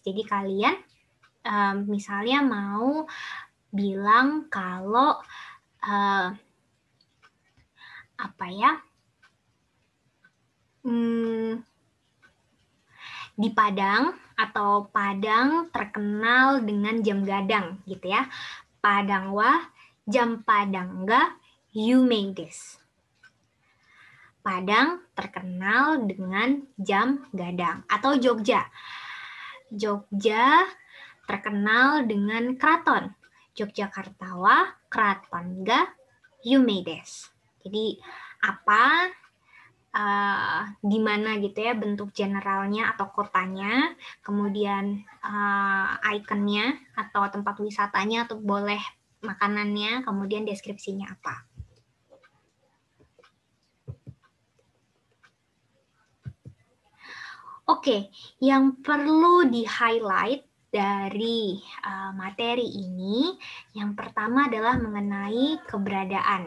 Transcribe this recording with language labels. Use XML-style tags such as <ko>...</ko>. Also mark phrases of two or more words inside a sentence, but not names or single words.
<id>Jadi kalian misalnya mau bilang kalau di Padang atau Padang terkenal dengan jam gadang gitu ya.</id> <ja>Padang wa jam Padang ga yume desu.</ja> <id>Padang terkenal dengan jam gadang. Atau Jogja. Jogja terkenal dengan keraton.</id> <ja>Yogyakarta wa keraton ga yume desu.</ja> <id>Jadi apa di mana gitu ya bentuk generalnya atau kotanya, kemudian ikonnya atau tempat wisatanya atau boleh makanannya, kemudian deskripsinya apa. Oke, yang perlu di-highlight dari materi ini, yang pertama adalah mengenai keberadaan.</id>